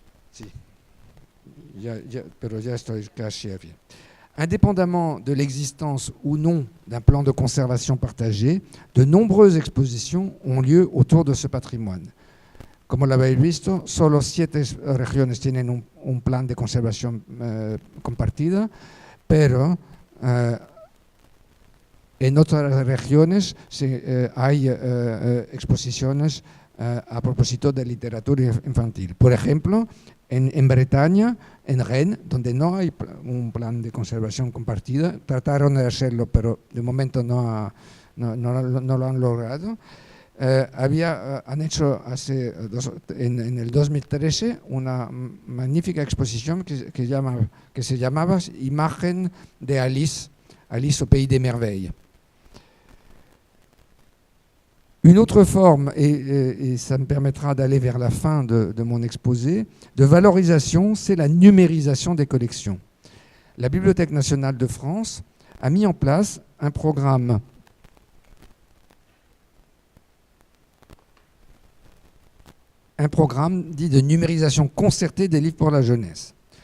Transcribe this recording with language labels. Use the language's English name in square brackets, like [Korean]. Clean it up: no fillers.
[Spanish] Sí, pero ya estoy casi bien. [French] Indépendamment de l'existence ou non d'un plan de conservation partagé, de nombreuses expositions ont lieu autour de ce patrimoine. [Spanish] Como lo habéis visto, solo 7 regiones tienen un plan de conservación compartida, pero en otras regiones hay exposiciones a propósito de literatura infantil. Por ejemplo, en Bretaña, en Rennes, donde no hay un plan de conservación compartida, trataron de hacerlo, pero de momento no lo han logrado. Han hecho en el 2013 una magnífica exposición que se llamaba Imagen de Alice au Pays des Merveilles. [French] Une autre forme, et ça me permettra d'aller vers la fin de mon exposé, de valorisation, c'est la numérisation des collections. La Bibliothèque nationale de France a mis en place un programme dit de numérisation concertée des livres pour la jeunesse.